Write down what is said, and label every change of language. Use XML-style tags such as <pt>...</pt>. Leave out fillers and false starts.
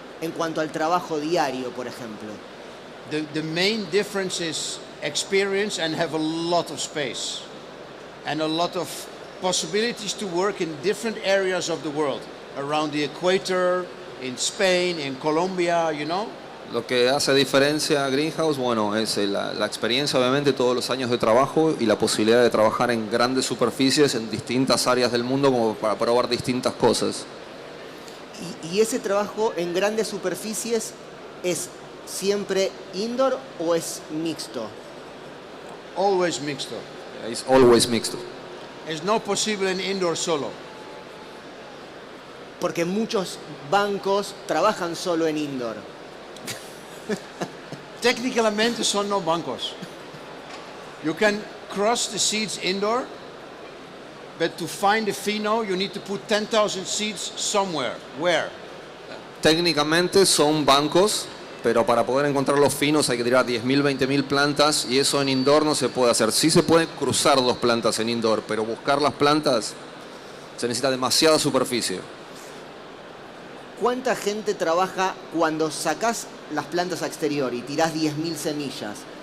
<es>En cuanto al trabajo diario, por ejemplo.</es> <en>the main difference is experience and have a lot of space and a lot of possibilities to work in different areas of the world, around the equator, in Spain, in Colombia, you know.</en> <es>Lo que hace diferencia a Greenhouse, bueno, es la experiencia, obviamente, todos los años de trabajo y la posibilidad de trabajar en grandes superficies en distintas áreas del mundo como para probar distintas cosas. ¿Y ese trabajo en grandes superficies es siempre indoor o es mixto?</es> <en>Always mixed up. It's always mixed. It's not possible in indoor solo.</en> <es>Porque muchos bancos trabajan solo en indoor. Técnicamente son no bancos.</es> <en>You can cross the seeds indoor, but to find a pheno you need to put 10,000 seeds somewhere. Where?</en> <es>Técnicamente son bancos, pero para poder encontrar los finos hay que tirar 10.000, 20.000 plantas, y eso en indoor no se puede hacer. Sí se puede cruzar dos plantas en indoor, pero buscar las plantas se necesita demasiada superficie. ¿Cuánta gente trabaja cuando sacás las plantas a exterior y tirás 10.000 semillas?</es>